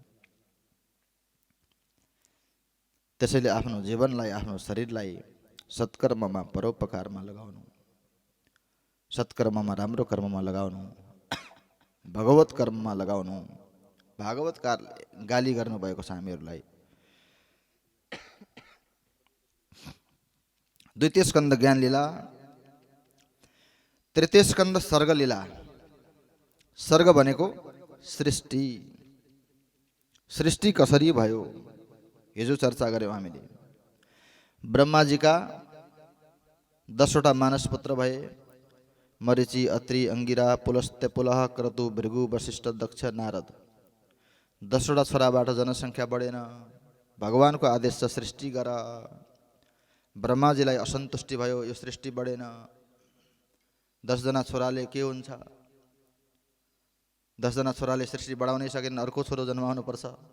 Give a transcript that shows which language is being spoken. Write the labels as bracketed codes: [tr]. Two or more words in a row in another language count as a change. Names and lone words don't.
[ne] त्यसैले आफ्नो जीवनलाई, आफ्नो शरीरलाई सत्कर्ममा, परोपकारमा लगाउनु, सत्कर्ममा, राम्रो कर्ममा लगाउनु, भगवत कर्ममा लगाउनु। भागवत गाली गर्नुभएको छ हामीहरूलाई। द्वितीय स्कन्द ज्ञान लीला, तृतीय स्कन्द सर्ग लीला। सर्ग भनेको सृष्टि, सृष्टि कसरी भयो हिजो चर्चा गऱ्यौँ हामीले। ब्रह्माजीका 10वटा मानस पुत्र भए, मरीचि, अत्रि, अंगिरा, पुलस्त्य, पुलह, क्रतु, भृगु, वशिष्ठ, दक्ष, नारद। 10वटा छोराबाट जनसङ्ख्या बढेन। भगवानको आदेश छ सृष्टि गर। ब्रह्माजीलाई असन्तुष्टि भयो, यो सृष्टि बढेन, 10 जना छोराले के हुन्छ, 10 जना छोराले सृष्टि बढाउनै सकेन, अर्को छोरो जन्माउनु पर्छ।